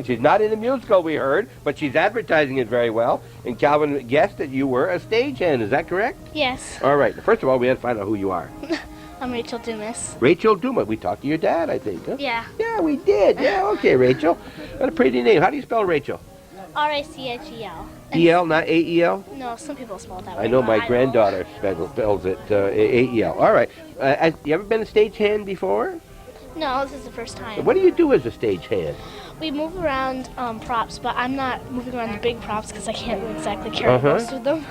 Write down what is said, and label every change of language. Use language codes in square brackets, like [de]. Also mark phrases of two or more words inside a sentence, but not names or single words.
[en] She's not in the musical, we heard, but she's advertising it very well. And Calvin guessed that you were a stagehand. Is that correct? Yes. All right. First of all, we had to find out who you are. I'm Rachel Dumas. Rachel Dumas. We talked to your dad, I think, huh? Yeah. Yeah, we did. Yeah, okay, Rachel. What a pretty name. How do you spell Rachel? R-A-C-H-E-L. E-L, not A-E-L? No, some people spell it that way. I know my granddaughter spells it A-E-L. All right. You ever been a stagehand before? No, this is the first time. What do you do as a stagehand? We move around props, but I'm not moving around the big props because I can't exactly carry most of them.